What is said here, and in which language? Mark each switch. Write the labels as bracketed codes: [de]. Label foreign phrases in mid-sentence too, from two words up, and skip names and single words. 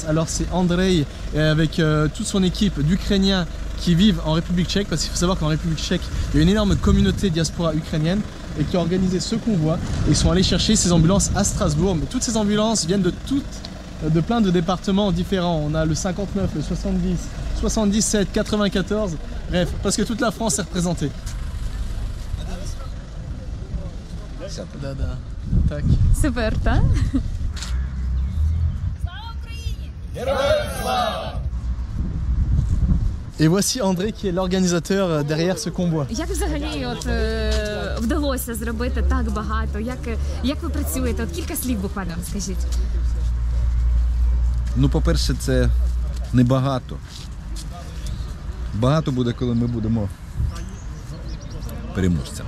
[fr] Alors c'est Andrei avec toute son équipe d'Ukrainiens qui vivent en République tchèque, parce qu'il faut savoir qu'en République tchèque, il y a une énorme communauté diaspora ukrainienne et qui a organisé ce convoi. Et ils sont allés chercher ces ambulances à Strasbourg. Mais toutes ces ambulances viennent de plein de départements différents. On a le 59, le 70, 77, 94, bref, parce que toute la France est représentée. [uk] Да-да. Так. Супер, так? [fr] Et voici André qui est l'organisateur derrière ce convoi. [uk] Як взагалі вдалося зробити так багато? Як ви працюєте? Кілька слів буквально розкажіть. Ну, по-перше, це небагато. Багато буде, коли ми будемо переможцями.